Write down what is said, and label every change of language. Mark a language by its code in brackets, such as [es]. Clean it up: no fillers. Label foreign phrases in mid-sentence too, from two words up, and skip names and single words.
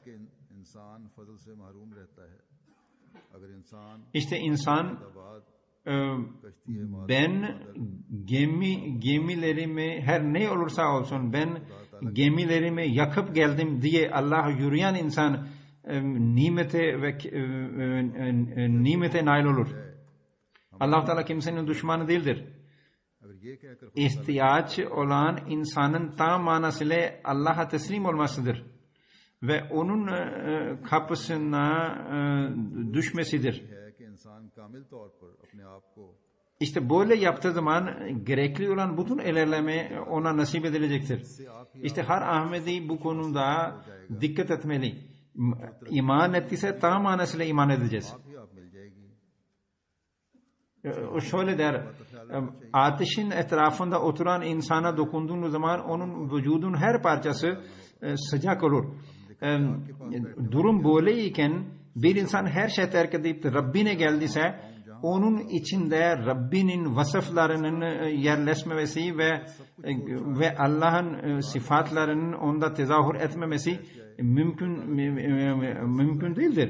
[tr] İşte insan ben gemilerimi her ne olursa olsun ben gemilerimi yakıp geldim diye Allah'a yürüyen insan nimete nail olur. Allah Teala kimsenin düşmanı değildir. [hi] अगर ये कहकर [tr] İhtiyaç olan insanın tam manasıyla Allah'a teslim olmasıdır ve onun kapısına düşmesidir. [hi] है कि इंसान कामिल तौर पर अपने आप को [tr] İşte böyle yaptığı zaman gerekli olan bütün ilerleme ona nasip edilecektir. İşte her Ahmedi bu konuda dikkat etmeli. İman ettiyse tam manasıyla iman edeceğiz. [hi] आप ही आप मिल जाएगी. [tr] O şöyle der, ateşin etrafında oturan insana dokunduğunuz zaman onun vücudun her parçası sıcak olur. Durum böyleyken bir insan her şey terk edip Rabbine geldiyse onun içinde Rabbinin vasıflarının yerleşmemesi ve Allah'ın sıfatlarının onda tezahür etmemesi mümkün değildir.